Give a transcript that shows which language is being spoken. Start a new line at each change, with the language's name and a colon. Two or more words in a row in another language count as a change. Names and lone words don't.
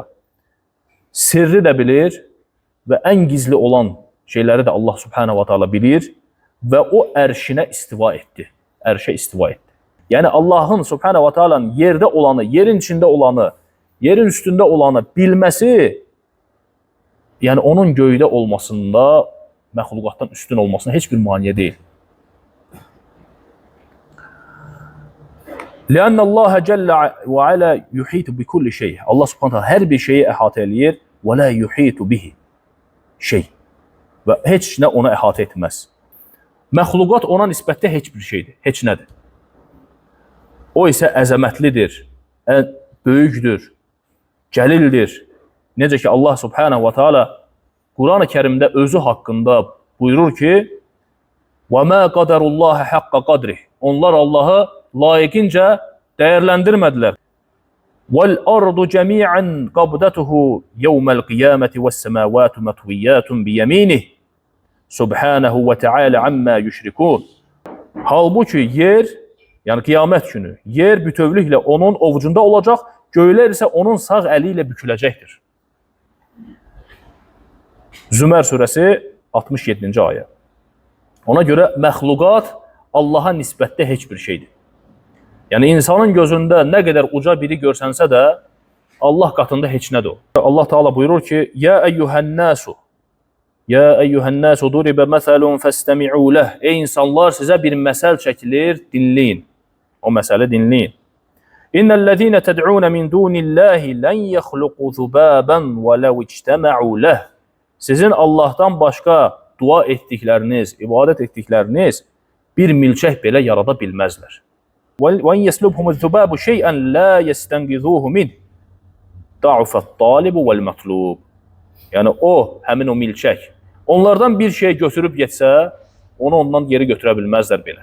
Azerbaijani: Sirri də bilir və ən gizli olan şeyləri də Allah
Arabic: سبحانه وتعالى
Azerbaijani: bilir və o ərşinə istiva etdi. Ərşə istiva etdi. Yəni Allahın
Arabic: سبحانه وتعالى'nın
Azerbaijani: yerdə olanı, yerin içində olanı, yerin üstündə olanı bilməsi, yəni onun göydə olmasında, məxluqatdan üstün olmasına heç bir maniyə deyil.
Arabic: لأن الله جل وعلا يحيط بكل شيء.
Azerbaijani: Allah
Arabic: سبحانه تعالى
Azerbaijani: hər bir şeyi əhatə eləyir və
Arabic: لا يحيط به شيء.
Azerbaijani: Və heç nə ona əhatə etməz. Məxluqat ona nisbətdə heç bir şeydir, heç nədir. O isə əzəmətlidir, böyükdür, cəlildir. Necə ki Allah
Arabic: سبحانه وتعالى
Azerbaijani: Quran-ı Kərimdə özü haqqında buyurur ki:
Arabic: "وما قدروا الله حق قدره."
Azerbaijani: Onlar Allahı layiqincə dəyərləndirmədilər.
Arabic: "والأرض جميعا قبضته يوم القيامة والسماوات مطويات بيمينه. سبحانه وتعالى عما يشركون."
Azerbaijani: Halbuki yer, yəni qiyamət günü, yer bütövlüklə onun ovucunda olacaq, göylər isə onun sağ əli ilə büküləcəkdir. Zümər surəsi 67-ci ayə. Ona görə məxluqat Allaha nisbətdə heç bir şeydir. Yəni insanın gözündə nə qədər uca biri görsənsə də Allah qatında heç nədir o. Allah Taala buyurur ki:
Arabic: "يا أيها الناس يا أيها الناس ضرب مثل فاستمعوا له."
Azerbaijani: Ey insanlar, sizə bir məsəl çəkilir, dinləyin. O məsələ dinləyin.
Arabic: "إن الذين تدعون من دون الله لن يخلقوا ذبابا ولو اجتمعوا له."
Azerbaijani: Sizin Allahdan başqa dua etdikləriniz, ibadət etdikləriniz bir milçək belə yarada bilməzlər.
Arabic: "وإن يسلبهم الذباب شيئا لا يستنقذوه من." ضعف الطالب والمطلوب.
Azerbaijani: Yəni o, həmin o milçək, onlardan bir şey götürüb getsə, onu ondan geri götürə bilməzlər belə.